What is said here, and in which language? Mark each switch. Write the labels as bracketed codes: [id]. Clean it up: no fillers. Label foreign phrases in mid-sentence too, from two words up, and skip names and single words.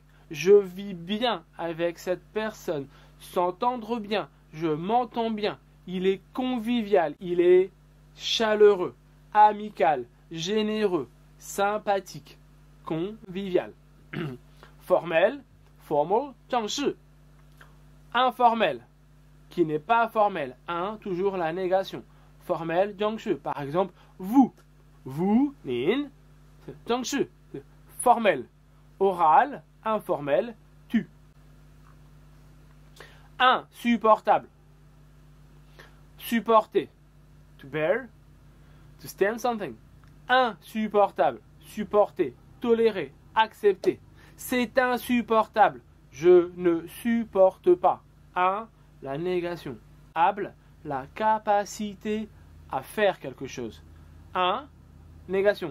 [fr] Je vis bien avec cette personne, s'entendre bien, je m'entends bien. Il est convivial, il est chaleureux, amical, généreux, sympathique, convivial. Formel, [zh] formal, 正式. [fr] Informel, qui n'est pas formel. Toujours la négation. Formel, [zh] 正式. [fr] Par exemple, vous, [zh] nin, 正式. [fr] Formel. Oral, informel, tu. Insupportable. Supporter. [en] To bear, to stand something. [fr] Insupportable, supporter, tolérer, accepter. C'est insupportable. Je ne supporte pas. La négation. Able, la capacité à faire quelque chose. Négation.